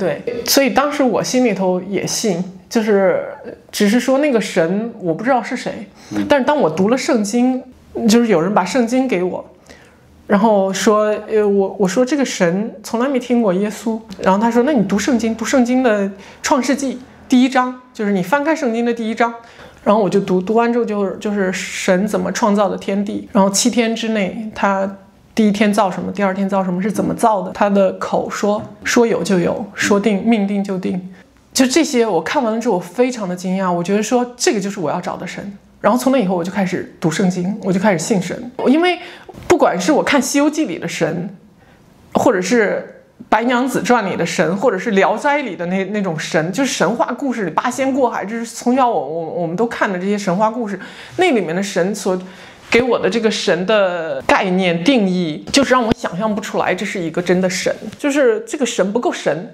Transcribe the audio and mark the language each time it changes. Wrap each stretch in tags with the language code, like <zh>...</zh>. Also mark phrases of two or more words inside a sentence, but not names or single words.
<zh>對，所以當時我心裡頭也信，就是只是說那個神我不知道是誰，但是當我讀了聖經，就是有人把聖經給我，然後說我說這個神從來沒聽過耶穌，然後他說那你讀聖經的創世紀第1章，就是你翻開聖經的第1章。然後我就讀完之後就是神怎麼創造的天地，然後7天之內他第1天造什麼，第2天造什麼，是怎麼造的，他的口說有就有，說命定就定，就這些我看完了之後我非常的驚訝，我覺得說這個就是我要找的神。然後從那以後我就開始讀聖經，我就開始信神，因為不管是我看西游記裡的神，或者是白娘子傳裡的神，或者是聊齋裡的那種神，就是神話故事裡八仙過海，就是從小我們都看的這些神話故事，那裡面的神所給我的這個神的概念定義，就是讓我想象不出來這是一個真的神，就是這個神不夠神。</zh>